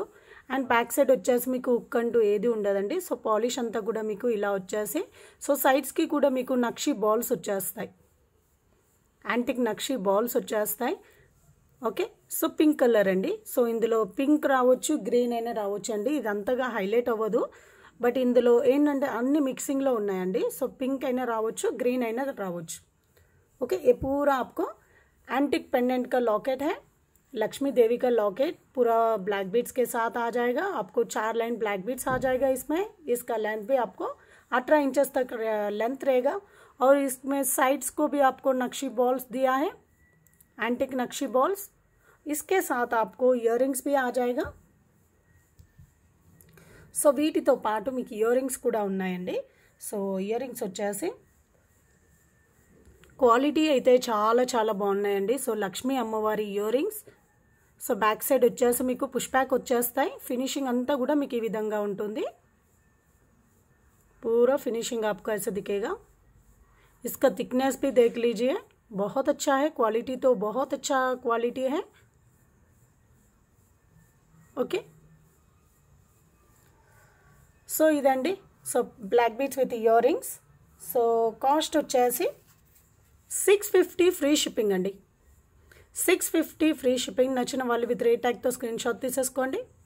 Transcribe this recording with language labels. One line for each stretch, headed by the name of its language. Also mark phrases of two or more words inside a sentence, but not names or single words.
English: and back side
Telugu: వచ్చేసి మీకు హుక్ అంటూ ఏది ఉండదండి.
English: so polish
Telugu: అంతా కూడా మీకు ఇలా వచ్చేసి,
English: so sides-కి
Telugu: కూడా మీకు నక్షి బాల్స్ వచ్చేస్తాయి, యాంటిక్ నక్షి బాల్స్ వచ్చేస్తాయి.
English: okay, so pink colour అండి.
Telugu: సో ఇందులో పింక్ రావచ్చు, గ్రీన్ అయినా రావచ్చు అండి. ఇది అంతగా హైలైట్ అవ్వదు, బట్ ఇందులో ఏంటంటే అన్ని మిక్సింగ్లో ఉన్నాయండి.
English: so pink
Telugu: అయినా రావచ్చు, గ్రీన్ అయినా రావచ్చు.
Hindi: ओके, ये पूरा आपको
English: antique pendant
Hindi: का लॉकेट है, लक्ष्मी देवी का लॉकेट पूरा
English: black beads
Hindi: के साथ आ जाएगा. आपको 4
English: line black beads
Hindi: आ जाएगा इसमें. इसका लेंथ भी आपको 18 इंचेस तक लेंथ रहेगा. और इसमें साइड्स को भी आपको नक्शी बॉल्स दिया है, एंटिक नक्शी बॉल्स. इसके साथ आपको
English: ear rings
Hindi: भी आ जाएगा.
Telugu: సో వీటితో పాటు మీకు
English: ear rings
Telugu: కూడా ఉన్నాయండి.
English: so ear rings
Telugu: వచ్చేసి క్వాలిటీ అయితే చాలా చాలా బాగున్నాయండి. సో లక్ష్మీ అమ్మవారి
English: ear rings. so back side
Telugu: వచ్చేసి మీకు
English: push back
Telugu: వచ్చేస్తాయి. ఫినిషింగ్ అంతా కూడా మీకు ఈ విధంగా ఉంటుంది.
Hindi: पूरा फिनिशिंग आपको ऐसे दिखेगा. इसका थिकनेस भी देख लीजिए, बहुत अच्छा है. क्वालिटी तो बहुत अच्छा क्वालिटी है. ओके,
Telugu: సో ఇదండి.
English: so black beads with ear rings. so cost
Telugu: వచ్చేసి 650
English: free shipping
Telugu: అండి.
English: 650 free shipping.
Telugu: నచ్చిన వాళ్ళు
English: with rate tag-తో screen shot
Telugu: తీసేసుకోండి.